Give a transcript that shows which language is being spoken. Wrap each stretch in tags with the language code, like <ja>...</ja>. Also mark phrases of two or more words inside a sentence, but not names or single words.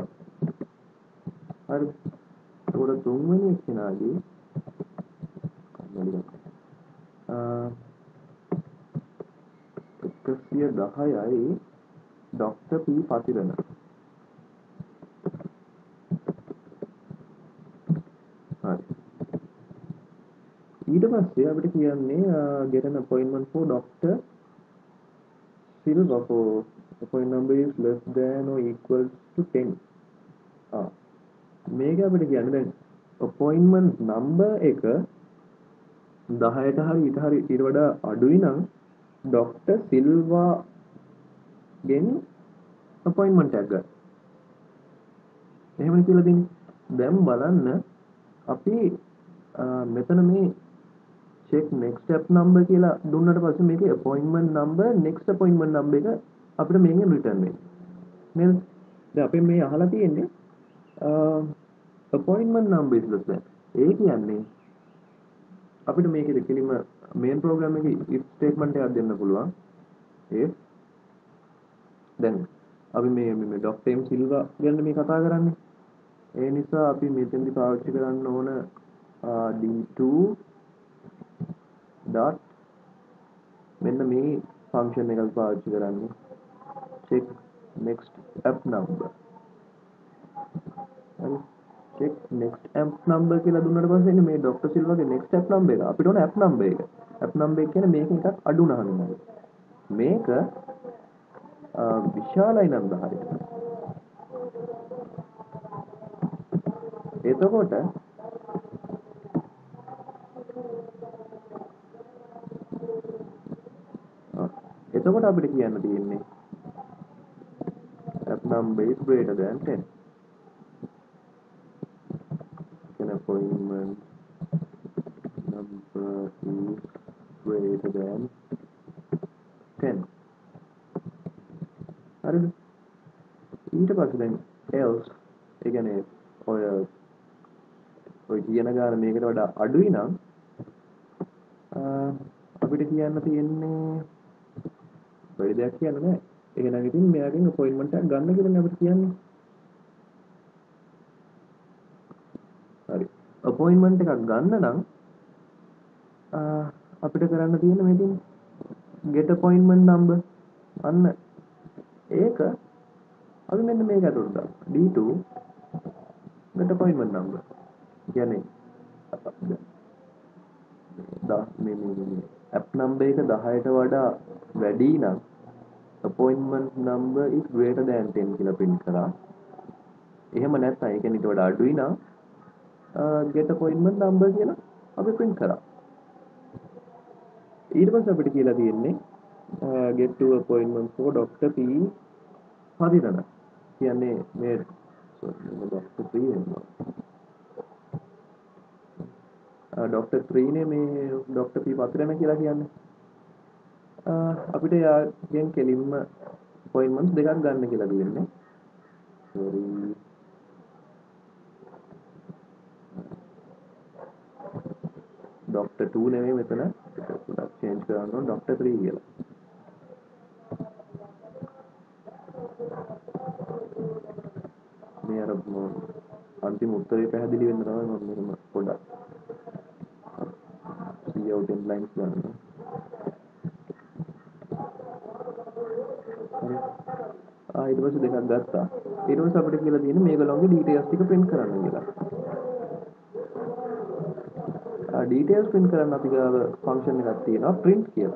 <si>හරි. ඒකට තුන්වෙනි එක්කෙනාගේ 110යි Dr. P Patirana. හරි. ඊට පස්සේ අපිට කියන්නේ</si> <en>get an appointment for Dr. Silva for appointment number is less than or equals to 10.</en> <si>මේක අපිට කියන්නේ දැන්</si> <en>appointment number</en> <si>එක 10ට හරි ඊට වඩා අඩුයි නම් ડોක්ටර් සිල්වා ගෙන් appointment එකක් ගන්න. එහෙමයි කියලා දෙන්නේ. දැන් බලන්න අපි මෙතන මේ</si> <en>check next step number</en> <si>කියලා දුන්නට පස්සේ මේකේ</si> <en>appointment number next appointment number</en> <si>එක අපිට මේකෙන් return වෙන්නේ. නේද? දැන් අපි මේ අහලා තියෙන්නේ</si> <en>appointment number is less than.</en> <si>ඒ කියන්නේ අපිට මේකේ කෙලින්ම</si> <en>main program</en> <si>එකේ</si> <en>if statement</en> <si>එකක් දෙන්න පුළුවන්. if දැන් අපි මේ ડોක්ටර් එම් සිල්වා ගැන මේ කතා කරන්නේ. ඒ නිසා අපි මෙතෙන්දි පාවිච්චි කරන්න ඕන</si> <en>d2 dot</en> <si>මෙන්න මේ ෆන්ක්ෂන් එකක් පාවිච්චි කරන්නේ</si> <en>check next app number.</en> <si>හරි</si> <en>check next app number</en> <si>කියලා දුන්නාට පස්සේ මේ ડોක්ටර් සිල්වාගේ</si> <en>next app number</en> <si>එක අපිට ඕන</si> <en>app number</en> <si>එක.</si> <en>app number</en> <si>එක කියන්නේ මේක එකක් අඩු නහන්න. මේක විශාලයි නම් 10ට. එතකොට අපිට කියන්න තියෙන්නේ</si> <en>app number is greater than 10. An appointment number is greater than 10.</en> <si>හරිද? ඊට පස්සේ දැන් else ඒ කියන්නේ ඔය කියන ගාන මේකට වඩා අඩුයි නම් අපිට කියන්න තියෙන්නේ වැඩි දෙයක් කියන්න බෑ. එහෙනම් ඉතින් මෙයාගෙන් අපොයින්ට්මන්ට් එකක් ගන්න කියලානේ අපිට කියන්නේ. හරි. අපොයින්ට්මන්ට් එකක් ගන්න නම් අපිට කරන්න තියෙන්නේ මේකෙන්</si> <en>get appointment number.</en> <si>අන්න ඒක අපි මෙන්න මේක අතට දාමු.</si> <en>D2 get appointment number.</en> <si>කියන්නේ මේ</si> <en>app number</en> <si>එක 10ට වඩා වැඩි නම්</si> <en>appointment number is greater than 10</en> <si>කියලා print කරා. එහෙම නැත්නම් ඒ කියන්නේ ඊට වඩා අඩුයි නම්</si> <en>get appointment number</en> <si>කියලා අපි print කරා. ඊට පස්සේ අපිට කියලා තියෙන්නේ</si> <en>get to appointment for Dr.</en> <si>P හරිද? කියන්නේ මේ Dr. P වෙනවා. Dr. 3 නේ මේ Dr. P පතරණ කියලා කියන්නේ. අපිට යාගෙන් කෙලින්ම appointments දෙකක් ගන්න කියලා දෙන්නේ. sorry Dr. 2 නෙමෙයි මෙතන පොඩ්ඩක් change කරන්න ඕන Dr. 3 කියලා. මේ අර අන්තිම උත්තරේ පැහැදිලි වෙන්න තමයි මම මෙහෙම පොඩ්ඩක්</si> <en>see out in lines</en> <si>ගන්න. ඊට පස්සේ දෙකක් ගත්තා. ඊට පස්සේ අපිට කියලා තියෙන්නේ මේගොල්ලෝගේ details ටික print කරන්න කියලා.</si> <en>details print</en> <si>කරන්න අපි ගාව function එකක් තියෙනවා print කියලා.</si>